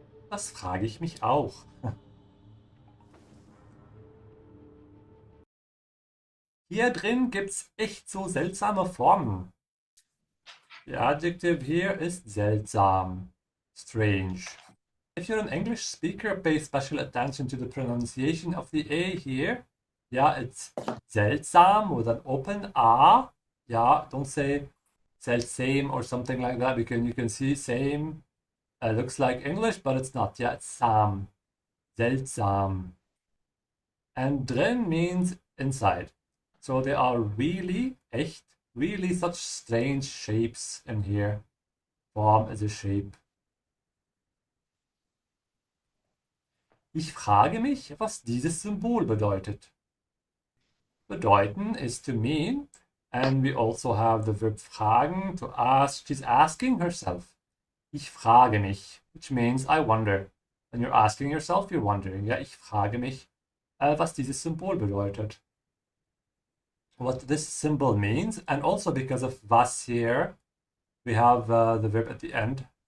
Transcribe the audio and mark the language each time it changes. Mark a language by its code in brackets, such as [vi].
[de] Das frage ich mich auch. Hier drin gibt's echt so seltsame Formen. [en] The adjective here [de] ist seltsam. [en] Strange. If you're an English speaker, pay special attention to the pronunciation of the A here. Yeah, it's seltsam with an open A. Yeah, don't say seltsame or something like that, because you can see same looks like English, but it's not. Yeah, it's sam. Seltsam. And drin means inside. So there are really, echt, really such strange shapes in here. Form is a shape. [de] Ich frage mich, was dieses Symbol bedeutet. [en] Bedeuten is to mean, and we also have the verb fragen, to ask. She's asking herself. [de] Ich frage mich, [en] which means I wonder. When you're asking yourself, you're wondering. [de] Ja, ich frage mich, was dieses Symbol bedeutet. [en] What this symbol means, and also because of was here, we have the verb at the end.